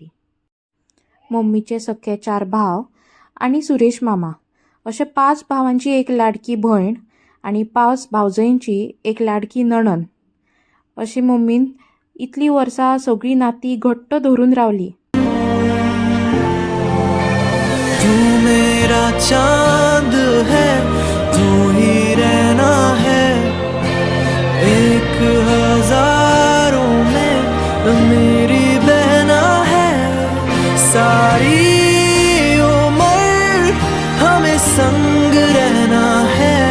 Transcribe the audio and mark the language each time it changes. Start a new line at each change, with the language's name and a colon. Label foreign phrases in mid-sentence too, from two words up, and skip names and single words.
Konkani: मम्मीचे सख्खे 4 भाव आनी सुरेश मामा अशे 5 भावांची एक लाडकी भयण आनी 5 भावजयींची एक लाडकी नणन अशी मम्मीन इतली वर्सां सगळी नाती घट्ट धरून रावली.
Hindi: तू मेरा चांद है, तू ही रहना है, 1000 में मेरी बहना है. सारी उम्र हमें संग रहना है.